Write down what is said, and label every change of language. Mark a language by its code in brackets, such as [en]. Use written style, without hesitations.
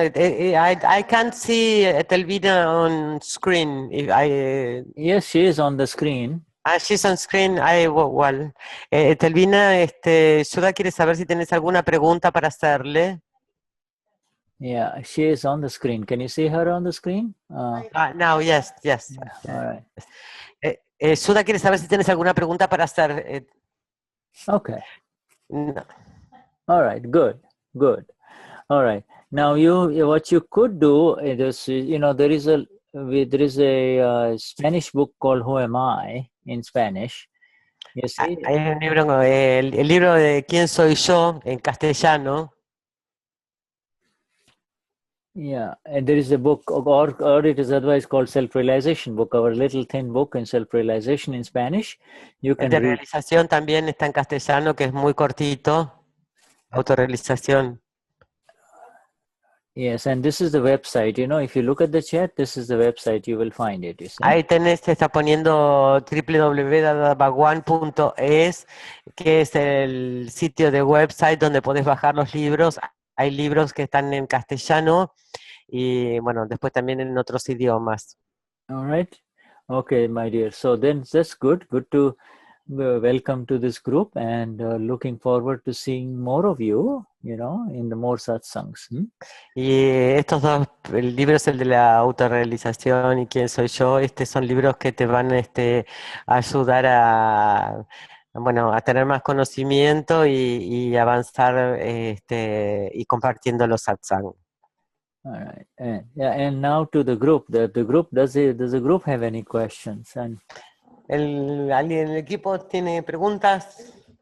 [en] I can't see Etelvina on screen. Yes, she is on the screen. She's on screen. Well. [es] Etelvina, Shuddha quiere saber si tienes alguna pregunta para hacerle. [en] Yeah, she is on the screen. Can you see her on the screen? Now, yes. All right. [es] Shuddha quiere saber si tienes alguna pregunta para hacer. [en] Okay. [es] No. [en] All right. Good. All right. Now, what you could do is, there is a Spanish book called Who Am I in Spanish. You see? [es] Hay un libro, el libro de ¿Quién soy yo? En castellano. [en] Yeah, and there is a book, or it is otherwise called Self-Realization book, our little thin book in Self-Realization in Spanish. You can [es] de [en] read. [es] realización también está en castellano, que es muy cortito. Autorrealización. [en] Yes, and this is the website. If you look at the chat, this is the website. You will find it. You see? [es] Ahí tenés, te está poniendo www.dadabaguan.es, que es el sitio de website donde podés bajar los libros. Hay libros que están en castellano y bueno, después también en otros idiomas. [en] All right. Okay, my dear. So then that's good. Good to welcome to this group, and looking forward to seeing more of you, in the more satsangs. [es] Y estos dos libros, el de la autorrealización y quién soy yo, son libros que te van a ayudar bueno, a tener más conocimiento y avanzar y compartiendo los satsang. [en] All right. And now to the group. The group, does the group have any questions? And [es] ¿Alguien del equipo tiene preguntas?